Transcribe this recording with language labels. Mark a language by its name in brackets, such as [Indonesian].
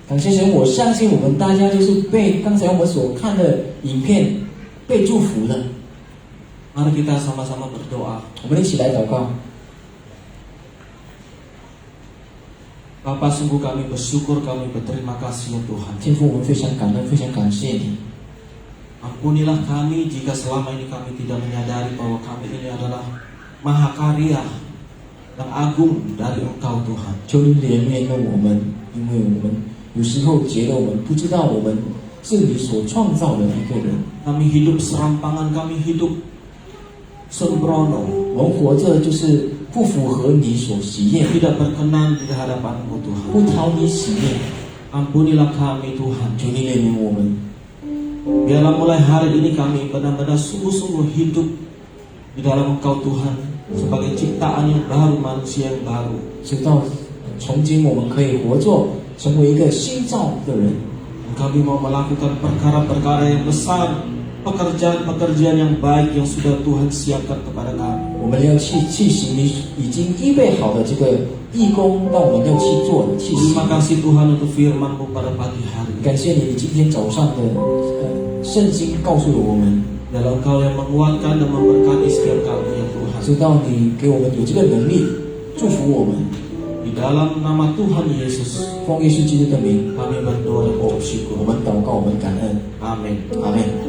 [Chinese] 感谢神，我相信我们大家就是被刚才我们所看的影片被祝福的。 [Indonesian] Mari kita sama-sama berdoa. [Chinese] 我们一起来祷告。 [Indonesian] Bapa, sungguh kami bersyukur, kami berterima kasih ya Tuhan. [Chinese] 天父，我们非常感恩，非常感谢你。 [Indonesian] Ampunilah kami jika selama ini kami tidak menyadari bahwa kami ini adalah mahakarya dan agung dari Engkau Tuhan. [Chinese] 求你怜悯了我们，因为我们有时候觉得我们不知道我们是你所创造的一个人。 [Indonesian] Kami hidup serampangan, kami hidup sembrono, [Chinese] 我们活着就是不符合你所喜悦， [Indonesian] tidak berkenan di hadapan-Mu [Chinese] 不 [Indonesian] Tuhan. [Chinese] 讨你喜悦。 [Indonesian] Ampunilah kami Tuhan. [Chinese] 求你怜悯我们， [Indonesian] Biarlah mulai hari ini kami benar-benar sungguh-sungguh hidup di dalam Engkau Tuhan sebagai ciptaan yang baru, manusia yang baru. [Chinese] 直到从今我们可以活作成为一个新造的人。 [Indonesian] Kami mau melakukan perkara-perkara yang besar, pekerjaan-pekerjaan yang baik yang sudah Tuhan siapkan kepada kami. [Chinese] 我们要去行你已经预备好的这个义工，让我们要去做的去行。 [Indonesian] Terima kasih Tuhan untuk firman-Mu pada pagi hari. [Chinese] 感谢你今天早上的圣经告诉了我们， [Indonesian] Dalam Engkau yang menguatkan dan memberkati setiap kami ya Tuhan. [Chinese] 知道你给我们有这个能力，祝福我们。 [Indonesian] Di dalam nama Tuhan Yesus, [Chinese] 奉耶稣基督的名， [Indonesian] kami berdoa dan [Chinese] 我 [Indonesian] bersyukur. [Chinese] 们祷告，我们感恩， [Indonesian] Amin. [Chinese] 阿门。